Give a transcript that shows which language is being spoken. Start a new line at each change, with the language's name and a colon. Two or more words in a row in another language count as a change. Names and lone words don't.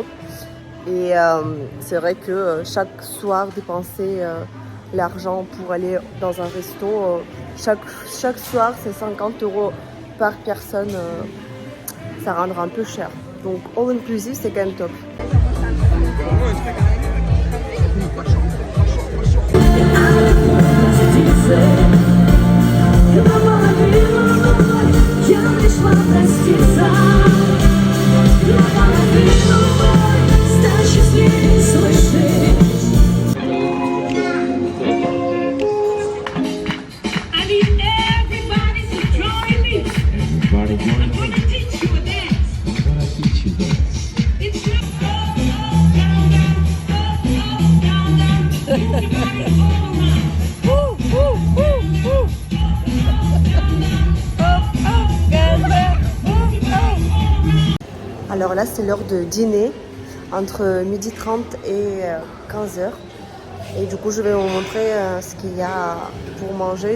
French: Et c'est vrai que chaque soir, dépenser l'argent pour aller dans un resto, chaque soir, c'est 50 € par personne. Ça rendra un peu cher. Donc,
English: all inclusive,
French: c'est quand même top.
Russian: Я пришла проститься, наполовину стать счастливее, слышишь?
English: I need everybody to join me. I'm gonna teach you a dance. It's just up, down, down, up, down, down. Move your body all night.
French: Alors là, c'est l'heure de dîner, entre 12h30 et 15h. Et du coup, je vais vous montrer ce qu'il y a pour manger.